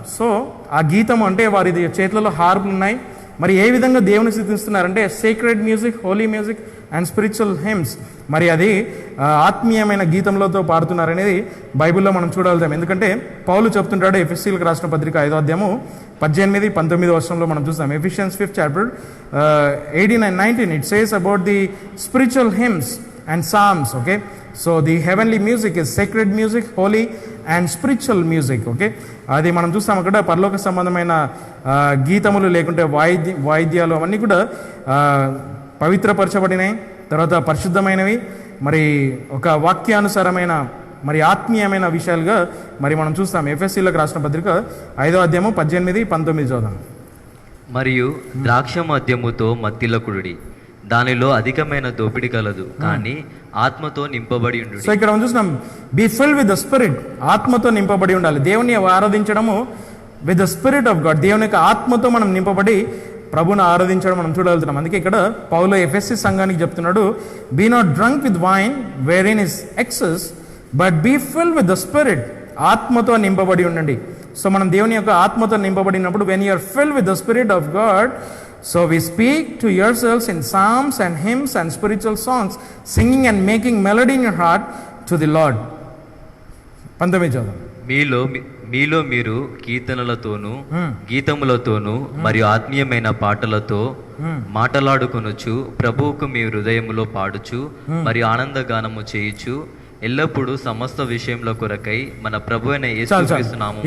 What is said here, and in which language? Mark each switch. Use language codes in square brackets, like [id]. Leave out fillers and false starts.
[te] So ఆ గీతం అంటే వారి చేతులలో హార్పులు ఉన్నాయి. మరి ఏ విధంగా దేవుని స్థుతిస్తున్నారంటే [en] Sacred music, holy music and spiritual hymns. [te] మరి అది ఆత్మీయమైన గీతంలతో పాడుతున్నారనేది బైబిల్లో మనం చూడగలుగుతాం. ఎందుకంటే పౌలు చెప్తుంటాడు ఎఫెసీలకు రాసిన పత్రిక 5వ అధ్యాయము 18-19 వర్షంలో మనం చూస్తాం. [en] Ephesians 5th chapter 18 and 19 it says about the spiritual hymns and psalms. Okay, so the heavenly music is sacred music, holy and spiritual music. [te] Okay, అది మనం చూస్తాం అక్కడ పరలోక సంబంధమైన గీతములు లేకుంటే వాయిద్యాలు అవన్నీ కూడా పవిత్రపరచబడినాయి, తర్వాత పరిశుద్ధమైనవి, మరి ఒక వాక్యానుసారమైన మరి ఆత్మీయమైన విషయాలుగా మరి మనం చూస్తాం. ఎఫెసీలకు రాసిన పత్రిక 5వ అధ్యాయము 18-19 చదువుదాం. మరియు ద్రాక్ష మద్యముతో మత్తిలకుడి, దానిలో అధికమైన దోపిడి కలదు, కానీ ఆత్మతో నింపబడి ఉండు. సో ఇక్కడ మనం చూస్తున్నాం [en] be filled with the spirit, [te] ఆత్మతో నింపబడి ఉండాలి. దేవుని ఆరాధించడము [en] with the spirit of God, [te] దేవుని యొక్క ఆత్మతో మనం నింపబడి ప్రభుని ఆరాధించడం మనం చూడగలుగుతున్నాం. అందుకే ఇక్కడ పౌలు ఎఫెసీ సంఘానికి చెప్తున్నాడు, [en] be not drunk with wine wherein is excess but be filled with the spirit, [te] ఆత్మతో నింపబడి ఉండండి. సో మనం దేవుని యొక్క ఆత్మతో నింపబడినప్పుడు [en] When you are filled with the spirit of God, so we speak to yourselves in psalms and hymns and spiritual songs, singing and making melody in your heart to the Lord. [te] 19 చదువు. మీలో మీరు కీర్తనలతోనూ గీతములతోనూ మరియు ఆత్మీయమైన పాటలతో మాటలాడుకొనుచు ప్రభువుకు మీ హృదయములో పాడుచు మరియు ఆనందగానము చేయుచు ఎల్లప్పుడూ సమస్త విషయంలో కొరకై మన ప్రభు అయిన యేసుక్రీస్తు నామమున.